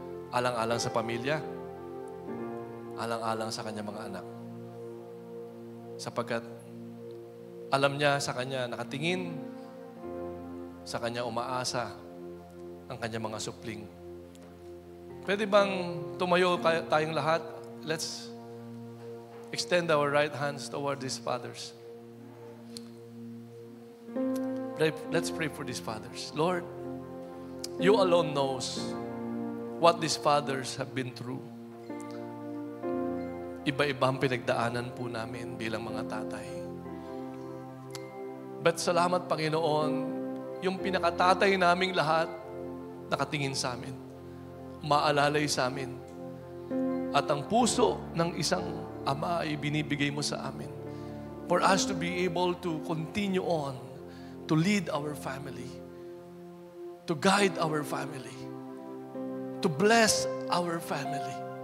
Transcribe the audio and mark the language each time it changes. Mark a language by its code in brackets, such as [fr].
[tl] Alang-alang sa pamilya, alang-alang sa kanyang mga anak. Sapagkat alam niya sa kanya nakatingin, sa kanya umaasa ang kanyang mga supling. Pwede bang tumayo tayong lahat? [en] Let's extend our right hands toward these fathers. Let's pray for these fathers. Lord, You alone knows what these fathers have been through. [tl] Iba-ibang pinagdaanan po namin bilang mga tatay. But salamat, Panginoon, yung pinakatatay naming lahat nakatingin sa amin, maalalay sa amin. At ang puso ng isang ama ay binibigay mo sa amin [en] for us to be able to continue on, to lead our family, to guide our family, to bless our family.